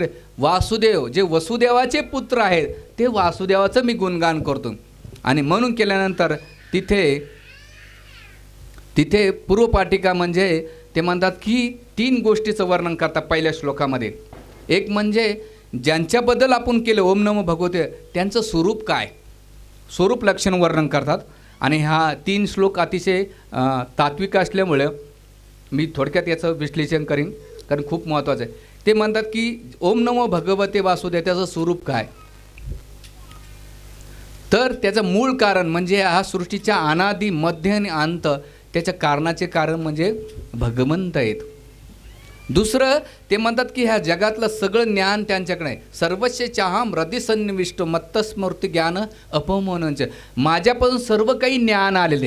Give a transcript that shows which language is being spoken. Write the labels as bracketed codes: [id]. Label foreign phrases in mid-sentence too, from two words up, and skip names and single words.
[mr] वासुदेव, जे वसुदेवाचे पुत्र आहेत ते वासुदेवाचं मी गुणगान करतो. आणि म्हणून केल्यानंतर तिथे पूर्वपाटिका म्हणजे ते म्हणतात की 3 गोष्टीचं वर्णन करतात पहिल्या श्लोकामध्ये. एक म्हणजे ज्यांच्याबद्दल आपण केलं [sa] ओम नमो भगवते [mr] त्यांचं स्वरूप काय, स्वरूप लक्षण वर्णन करतात. आणि हा 3 श्लोक अतिशय तात्विक असल्यामुळे मी थोडक्यात याचं विश्लेषण करीन, कारण खूप महत्त्वाचं आहे. ते म्हणतात की [sa] ओम नमो भगवते वासुदेव [mr] त्याचं स्वरूप काय, तर त्याचं मूळ कारण म्हणजे हा सृष्टीच्या अनादि मध्य आणि अंत, त्याच्या कारणाचे कारण म्हणजे भगवंत आहेत. दुसरं ते म्हणतात की ह्या जगातलं सगळं ज्ञान त्यांच्याकडे आहे. [sa] सर्वस्व चाहम हृदयसन्निविष्ट मत्तस्मृती ज्ञान अपमोनंच, [mr] माझ्यापासून सर्व काही ज्ञान आलेले.